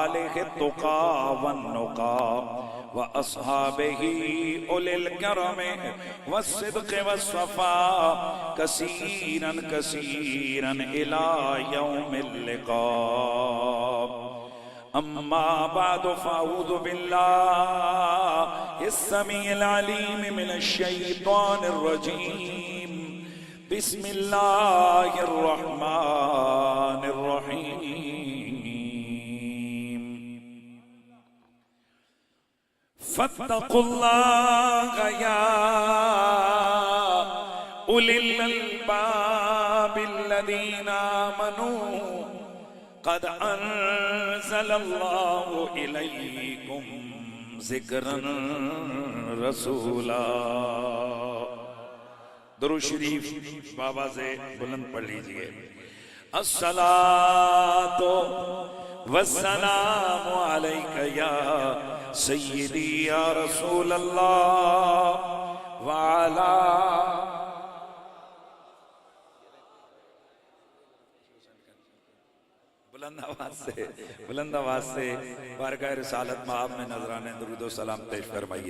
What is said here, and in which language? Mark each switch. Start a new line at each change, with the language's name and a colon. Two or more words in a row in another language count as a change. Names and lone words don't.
Arabic: كتقى ونقى وأصحابه أولي الكرم والصدق والصفا كثيراً كثيراً إلى يوم اللقاء. أما بعد فأعوذ بالله السميع العليم من الشيطان الرجيم. بسم الله الرحمن الرحيم. فاتقوا الله يا أولي الألباب الذين آمنوا قد أنزل الله إليكم ذكراً رسولاً.
Urdu: درود شریف بابا سے بلند پڑھ لیجیے.
Arabic: الصلاة والسلام عليك يا سيدي يا رسول الله وعلى
Urdu: بلند آواز سے بارگاہ رسالت مآب میں نذرانے درود و سلام پیش فرمائیے.